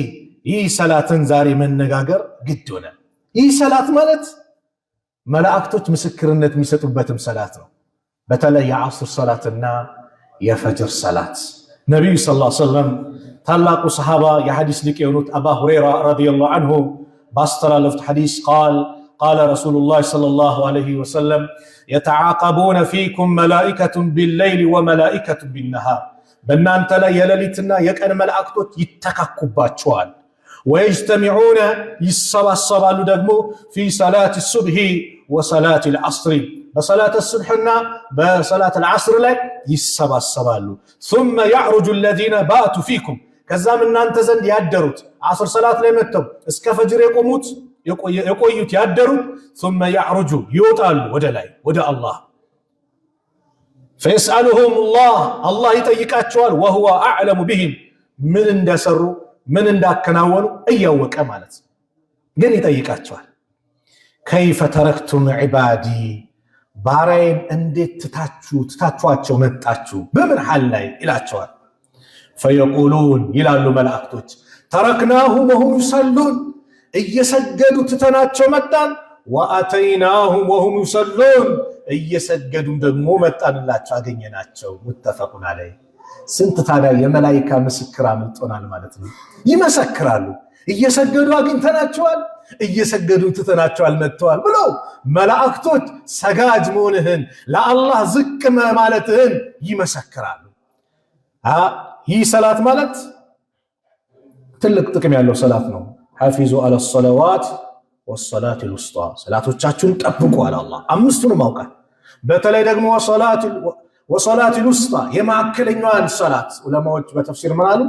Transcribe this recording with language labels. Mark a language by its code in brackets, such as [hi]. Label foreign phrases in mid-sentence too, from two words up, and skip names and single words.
[am] ይህ ሰላትን ዛሬ መነጋገር ግድ ሆነ። ይህ ሰላት ማለት መላእክቶች ምስክርነት የሚሰጡበትም ሰላት ነው። በተለይ የዐስር ሰላትና የፈጅር ሰላት ነብዩ [ar] صلى الله عليه [am] ወሰለም ታላቁ ሰሃባ የሐዲስ ሊቅ የሆኑት አባ ሁረይራ [ar] رضي الله عنه [am] ባስተላለፉት ሐዲስ [ar] قال رسول الله صلى الله عليه وسلم يتعاقبون فيكم ملائكة بالليل وملائكة بالنهار [am] በእናንተ ላይ የሌሊትና የቀን መላእክቶች ይተካኩባቸዋል። ويجتمعون ይሰባሰባሉ ደግሞ [ar] في صلاة الصبح وصلاة العصر በصلاة الصبحና በصلاة العصر [am] ላይ ይሰባሰባሉ። [ar] ثم يعرج الذين باتوا فيكم [am] ከዛም እናንተ ዘንድ ያደሩት ዐስር ሰላት ላይ መጥተው እስከ ፈጅር የቆዩት ያደሩት [ar] ثم يعرج [am] ይወጣሉ ወደ ላይ ወደ አላህ [ar] فيسألهم الله [am] ይጠይቃቸዋል [ar] وهو أعلم بهم [am] ምን እንደሰሩ ምን እንዳከናወኑ እያወቀ ማለት ግን ይጠይቃቸዋል። [ar] كيف تركتم عبادي [am] ባሪያዬን እንዴት ትታችኋቸው መጣችሁ በምን ሐል ላይ ይላቸዋል። فيقولون ይላሉ መላእክቶች [ar] تركناهم وهم يصلون [am] እየሰገዱ ትተናቸው መጣን [ar] وأتيناهم وهم يصلون [am] እየሰገዱ ደግሞ መጣንላቸው አገኘናቸው። [ar] متفق عليه። [am] ስንት ታዲያ የመላእክት ምስክር አምልጦናል ማለት ነው። ይመሰክራሉ እየሰገዱ አግኝተናቸዋል፣ እየሰገዱ ትተናቸዋል መጥተዋል ብለው መላእክቶች ሰጋጅ መሆንህን ለአላህ ዝቅ ማለትህን ይመሰክራሉ። ይህ ሰላት ማለት ትልቅ ጥቅም ያለው ሰላት ነው። [ar] حافظوا على الصلوات والصلاة الوسطى [am] ሰላቶቻችሁን ጠብቁ አለ አላህ። አምስቱንም አውቃል። በተለይ ደግሞ [ar] والصلاة الوسطى [am] የማዕከለኛዋን ሰላት ዑለማዎች በተፍሲር ምን አሉ?